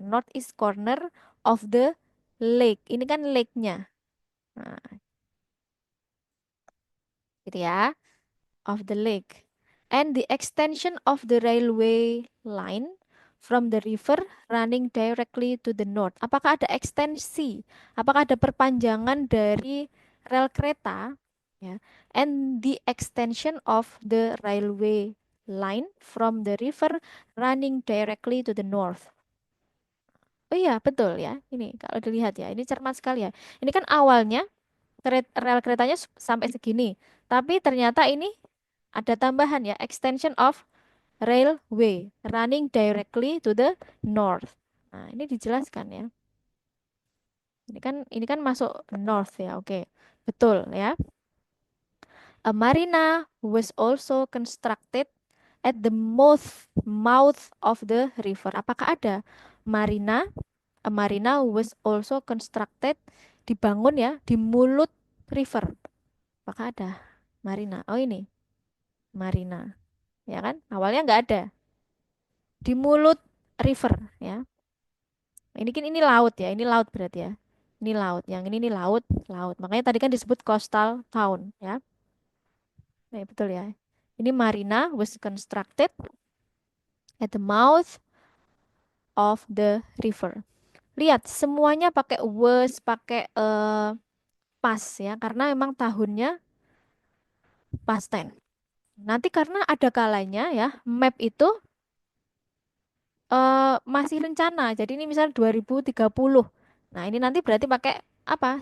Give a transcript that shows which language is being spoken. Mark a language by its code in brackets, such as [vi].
[en] Northeast corner of the lake. [id] Ini kan lake-nya. Nah, gitu ya. [en] Of the lake. And the extension of the railway line from the river running directly to the north. [id] Apakah ada ekstensi? Apakah ada perpanjangan dari rel kereta? Ya. [en] And the extension of the railway line from the river running directly to the north. [id] Oh iya, betul ya. Ini kalau dilihat ya, ini cermat sekali ya. Ini kan awalnya rel keretanya sampai segini, tapi ternyata ini ada tambahan ya, [en] extension of railway running directly to the north. [id] Nah, ini dijelaskan ya. Ini kan masuk north ya. Oke. Betul ya. [en] A marina was also constructed at the mouth of the river. [id] Apakah ada marina? [en] A marina was also constructed, [id] dibangun ya di mulut river. Apakah ada marina? Oh ini marina, ya kan? Awalnya nggak ada di mulut river ya. Ini laut ya, ini laut berarti ya. Ini laut, yang ini laut, laut. Makanya tadi kan disebut coastal town ya. Nah, betul ya. [en] Ini marina was constructed at the mouth of the river. [id] Lihat, semuanya pakai was, pakai pas ya, karena emang tahunnya past tense. Nanti karena ada kalanya ya, map itu masih rencana. Jadi ini misal 2030. Nah, ini nanti berarti pakai apa?